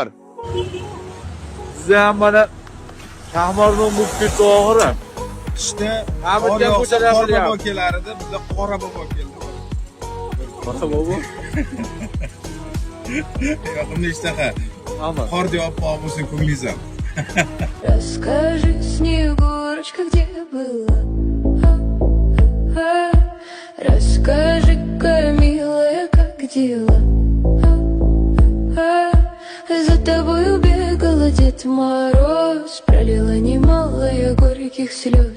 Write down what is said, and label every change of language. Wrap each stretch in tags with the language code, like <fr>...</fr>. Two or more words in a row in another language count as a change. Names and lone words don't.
<uz>Siz ham mana Shahmarning muftiysi og'iri. Qishda qor yog'sa qor bobo kelar edi, bizda qora bobo keldi. Qora bobo? Yoqimli ishtaha. Qor deb bo'lsin ko'nglingiz ham.</uz> <ru>Расскажи, Снегурочка, где была? Расскажи-ка, милая, как дела? За тобою бегала Дед Мороз, пролила немало я горьких слез.</ru>